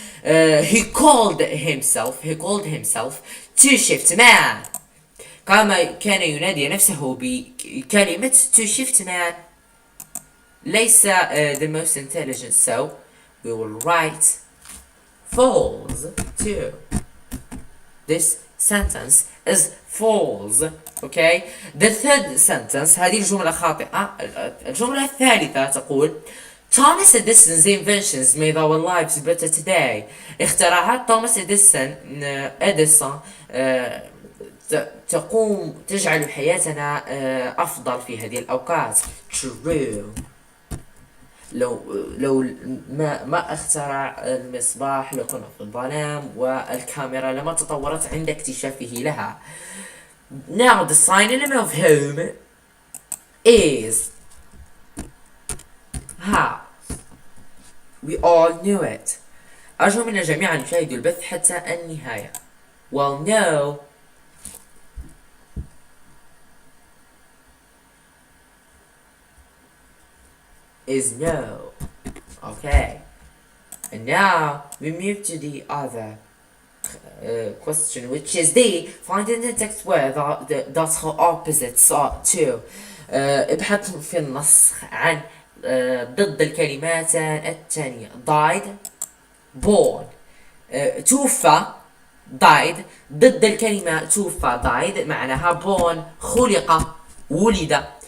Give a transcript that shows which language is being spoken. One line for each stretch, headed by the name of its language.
English: He called himself two-shift man.
Arabic: كان ينادي نفسه بكلمة
English: two-shift man.
Arabic: ليس
English: the most intelligent, so we will write false too. This sentence is false. The third sentence
Arabic: هذه الجملة خاطئة. الجملة الثالثة تقول
English: Thomas Edison's inventions made our lives better today.
Arabic: اختراعات توماس إديسون تجعل حياتنا أفضل في هذه الأوقات.
English: True.
Arabic: لو ما اخترع المصباح لكنا في الظلام والكاميرا لما تطورت عند اكتشافه لها.
English: Now the synonym of home is house. We all knew it.
Arabic: أرجو من الجميع أن يشاهدوا البث حتى النهاية.
English: Well, no. Is no. Okay. And now we move to the other question, which is the find in the text where that her opposites are to.
Arabic: ابحث في النص عن ضد الكلمات التالية.
English: died, born.
Arabic: توفى died ضد الكلمة توفى died معناها born خلق ولد.